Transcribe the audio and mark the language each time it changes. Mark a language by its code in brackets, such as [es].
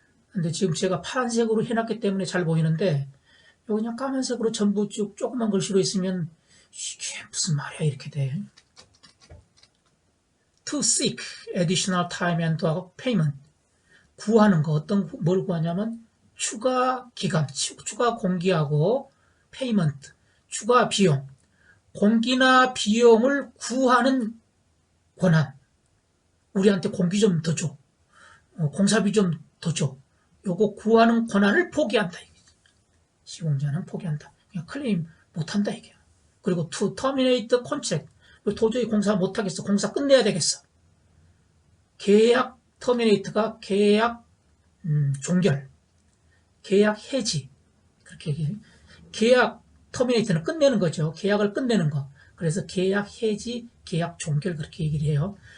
[ko] 근데 지금 제가 파란색으로 해놨기 때문에 잘 보이는데 여기 그냥 까만색으로 전부 쭉 조그만 글씨로 있으면 이게 무슨 말이야 이렇게 돼. [en] To seek additional time and payment. [ko] 구하는 거 뭘 구하냐면 추가 기간, 추가 공기하고 payment, 추가 비용. 공기나 비용을 구하는 권한. 우리한테 공기 좀 더 줘. 공사비 좀 더 줘. 요거 구하는 권한을 포기한다. 시공자는 포기한다. 그냥 클레임 못한다 이게. 그리고 [en] to terminate the contract. [ko] 도저히 공사 못하겠어. 공사 끝내야 되겠어. 계약 terminate가 계약 종결. 계약 해지. 그렇게 얘기해요. 계약 terminate는 끝내는 거죠. 계약을 끝내는 거. 그래서 계약 해지, 계약 종결 그렇게 얘기를 해요.